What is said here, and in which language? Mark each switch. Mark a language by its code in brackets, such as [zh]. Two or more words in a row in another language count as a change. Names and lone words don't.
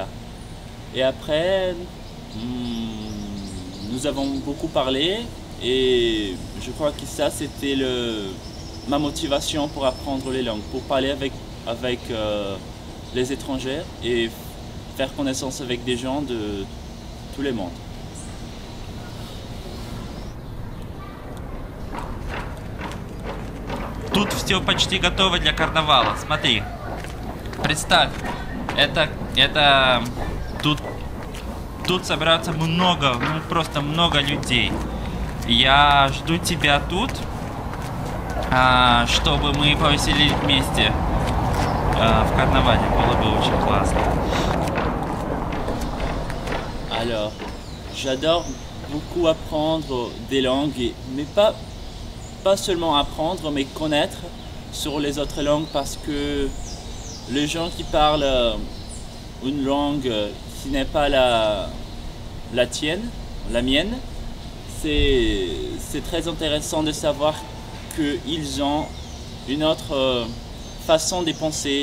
[fr] Et après, nous avons beaucoup parlé et je crois que ça c'était ma motivation pour apprendre les langues, pour parler avec les étrangers et faire connaissance avec des gens de tous les mondes. [ru] Тут все почти готово для карнавала. Смотри, представь, тут собирается много, ну просто много людей. Я жду тебя тут, чтобы мы повеселились вместе в карнавале. Было бы очень классно. [fr] Alors, j'adore beaucoup apprendre des langues, mais pas seulement apprendre, mais connaître sur les autres langues parce que les gens qui parlent une langue qui n'est pas la mienne, c'est très intéressant de savoir qu'ils ont une autre façon de penser.